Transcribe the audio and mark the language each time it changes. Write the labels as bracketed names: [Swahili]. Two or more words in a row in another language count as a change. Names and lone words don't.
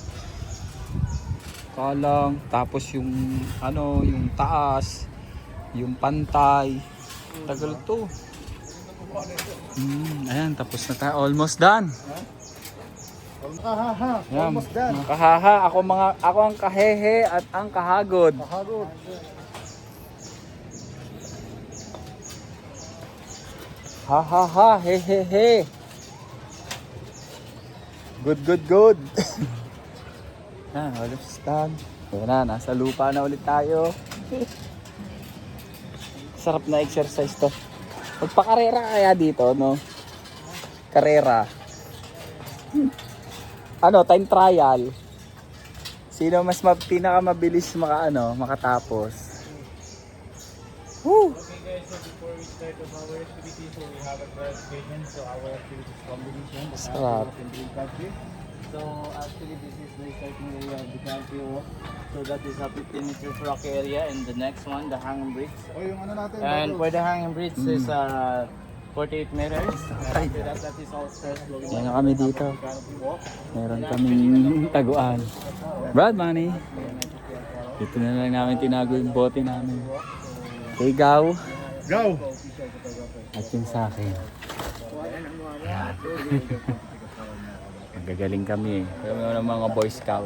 [Filipino] Kalang, tapos yung ano, yung taas, yung pantay. Tagal to. Ayan, tapos na tayo. [English] Almost done. [Filipino] Kahaha. Ayan, [English] Almost done. [Filipino] mga kahaha. Ako ang kahehe at ang kahagod. Kahagod. Ha ha ha, he he he. [English] Good. Yan, almost done. [Filipino] Ayan na, nasa lupa na ulit tayo. Sarap na exercise to. Magpakarera kaya dito, no? Karera. Ano, [English] time trial. [Filipino] Sino mas pinakamabilis makatapos? Woo! [English] Okay guys, so before we start of our activity, so we have a clarification. So our activity is combination. [Filipino] Sarap. [English] So actually this is the starting area of the country walk. So that is a 15 meters rock area, and the next one, the hanging bridge. [Filipino] O yung ano natin. [English] And [Filipino] bago. [English] for the hanging bridge is 48 meters. After that is all stairs going [Filipino] Yan na kami dito. [English] canopy walk. [Filipino] Meron kaming taguan. Brad Manny. Dito na lang namin tinago yung bote namin. Kay Gaw. Go! At yung sa akin. Yan. Magagaling kami eh. Kami ng mga Boy Scout.